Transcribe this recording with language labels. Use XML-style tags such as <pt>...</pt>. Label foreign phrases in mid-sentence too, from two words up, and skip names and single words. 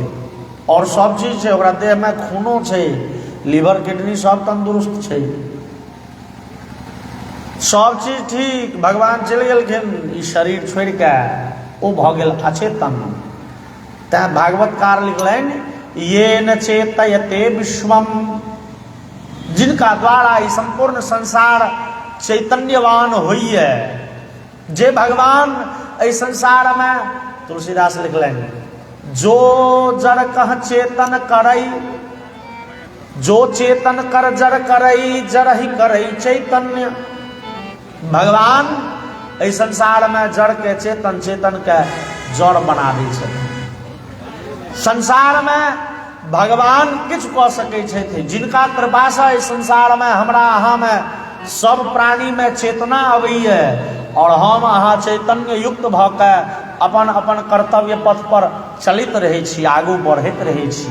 <mai>और सब चीज छै, ओकरा देह में खूनो छै, लीवर किडनी सब तंदुरुस्त छै, सब चीज ठीक। भगवान चलि गेलखिन ई शरीर छोड़ के, ओ भऽ गेल अचेतन। तैं भागवतकार लिखलनि</mai> <sa>ये न चेतयते विश्वम,</sa> <mai>जिनका द्वारा ये संपूर्ण संसार चैतन्यवान होइए। जे भगवान इस संसार में, तुलसीदास लिखलें,</mai> <awa>जो जड़ कह चेतन करई, जो चेतन कर जड़ करई, जड़ ही करई चैतन्य।</awa> <mai>भगवान इस संसार में जड़ के चेतन, चेतन के जड़ बना दै छथिन। संसार में भगवान किछ कऽ सकै छथि, जिनका कृपा से इस संसार में हमरा अहाँ में सब प्राणी में चेतना अबैए और हम अहाँ चैतन्य युक्त भऽ के अपन अपन कर्तव्य पथ पर चलित रहै छी, आगू बढ़ैत रहै छी।</mai>